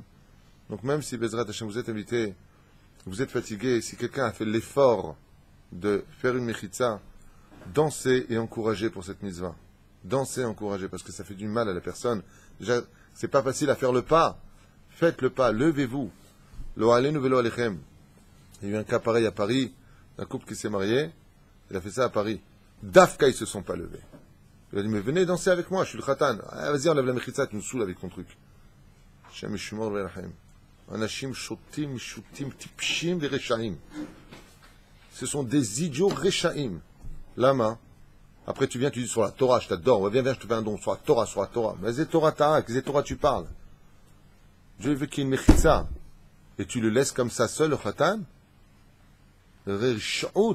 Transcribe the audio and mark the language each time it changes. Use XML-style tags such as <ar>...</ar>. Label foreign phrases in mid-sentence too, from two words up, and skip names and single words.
<fr>Donc même si</fr> <he>בעזרת השם</he> <fr>vous êtes invité, vous êtes fatigué, si quelqu'un a fait l'effort de faire une mechitza, dansez et encouragez pour cette mitzvah. Dansez et encouragez, parce que ça fait du mal à la personne. Déjà, c'est pas facile à faire le pas. Faites le pas, levez-vous.</fr> <he>לא עלינו ולא עליכם.</he> <fr>Il y a eu un cas pareil à Paris, d'un couple qui s'est marié, il a fait ça à Paris. Dafka, ils se sont pas levés. Il a dit, mais venez danser avec moi, je suis le khatan. Ah, vas-y, enlève la mechitza, tu nous saoules avec ton truc.</fr> <he>שם ישמור ולכם. אנשים שוטים טיפשים ורשעים.</he> <fr>Ce sont des idiots reshaim. Lama. Après, tu viens, tu dis sur la Torah, je t'adore. Viens, je te fais un don. Sur la Torah. Mais c'est Torah Ta'ak, c'est Torah tu parles. Je veux qu'il y ait une mechitza. Et tu le laisses comme ça seul, le khatan? Reshaout.</fr>